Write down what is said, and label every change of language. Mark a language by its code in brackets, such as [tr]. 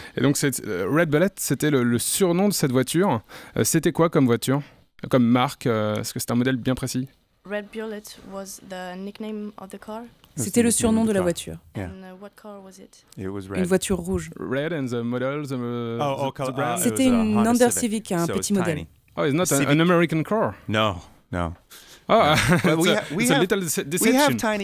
[fr] Et donc Red Bullet, c'était le surnom de cette voiture. C'était quoi comme voiture ? Comme marque ? Est-ce que c'était un modèle bien précis ? [en] Red Bullet was the nickname of the car. [fr] C'était le surnom de la voiture. [en] And what car was it? [fr] Une voiture rouge. [en] Red and the model, the brand. [fr] C'était une Honda Civic, un petit modèle. [en] Oh, it's not an American car. No. Ah, it's a little deception.